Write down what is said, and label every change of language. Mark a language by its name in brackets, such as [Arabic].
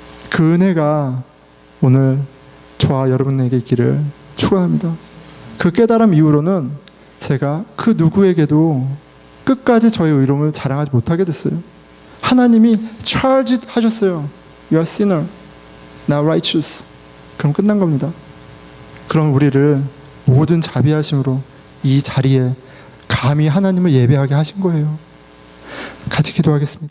[Korean] 그 은혜가 오늘 저와 여러분에게 있기를 축원합니다. 그 깨달음 이후로는 제가 그 누구에게도 끝까지 저의 의로움을 자랑하지 못하게 됐어요. 하나님이 charge 하셨어요. [English] You are sinner, not righteous. [Korean] 그럼 끝난 겁니다. 그럼 우리를 모든 자비하심으로 이 자리에 감히 하나님을 예배하게 하신 거예요. 같이 기도하겠습니다.